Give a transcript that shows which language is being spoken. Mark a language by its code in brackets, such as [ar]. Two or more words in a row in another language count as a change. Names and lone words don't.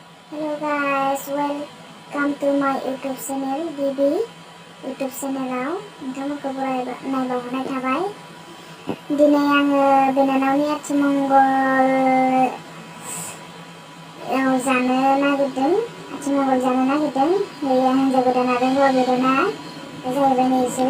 [en] Hello guys, welcome to my YouTube channel, Bibi YouTube channel. [brx] Nोंथांमोनखौ नायबावनाय थाबाय। दिनै आङो बिनानावनि आथिमंगल जानो नागिरदों। हिनजाव गोदान आरो हौवा गोदाना जाहैबाय नै इसोरो।